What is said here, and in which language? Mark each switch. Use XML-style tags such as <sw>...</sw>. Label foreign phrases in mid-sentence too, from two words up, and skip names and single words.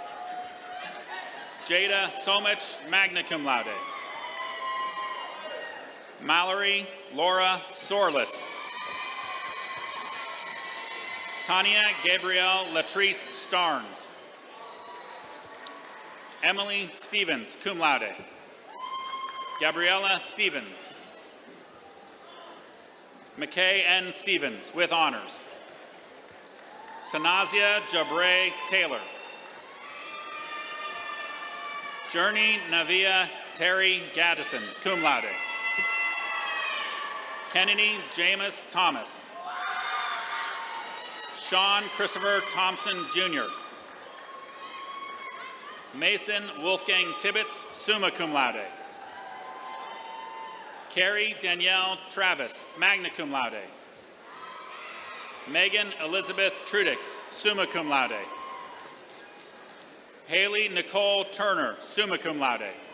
<en>Jada Somich,</en> <la>magna cum laude.</la> <en>Mallory Laura Sorlis. Tanya Gabrielle Latrice Starnes. Emily Stevens,</en> <la>cum laude.</la> <en>Gabriella Stevens. McKay N. Stevens, with honors. Tanazia Jabre Taylor. Journey Navia Terry Gaddison,</en> <la>cum laude.</la> <en>Kennedy James Thomas. Sean Christopher Thompson, Jr. Mason Wolfgang Tibbetts,</en> <la>summa cum laude.</la> <en>Carrie Danielle Travis,</en> <la>magna cum laude.</la> <en>Megan Elizabeth Trudix,</en> <la>summa cum laude.</la> <en>Haley Nicole Turner,</en> <la>summa cum laude.</la>